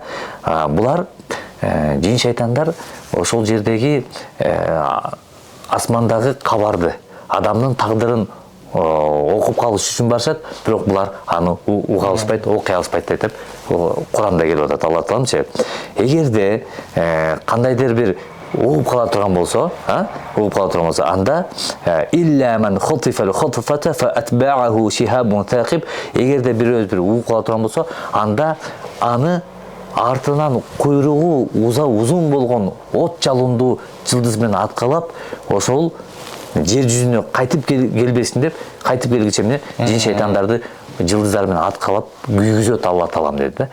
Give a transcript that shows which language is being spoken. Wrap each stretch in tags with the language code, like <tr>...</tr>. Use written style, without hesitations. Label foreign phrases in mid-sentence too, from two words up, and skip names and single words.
<ky>Булар жин шайтандар ошол жердеги асмандагы кабарды, адамдын тагдырын окуп калыш үчүн барышат, бирок булар аны уга алышпайт, окуй алышпайт деп Куранда келип атат. Алла Таалам эгерде кандайдыр бир угуп кала турган болсо, анда</ky> <ar>إلا من خطف الخطفة فأتبعه شهاب ثاقب.</ar> <ky>Эгерде бир угуп кала турган болсо, анда аны артынан куйругу узун болгон от жалындуу жылдыз менен аткалап, ошол жер жүзүнө кайтып келбесин деп, кайтып келгиче эмне жин шайтандарды жылдыздар менен аткалап күйгүзөт Алла Таалам деди.</ky>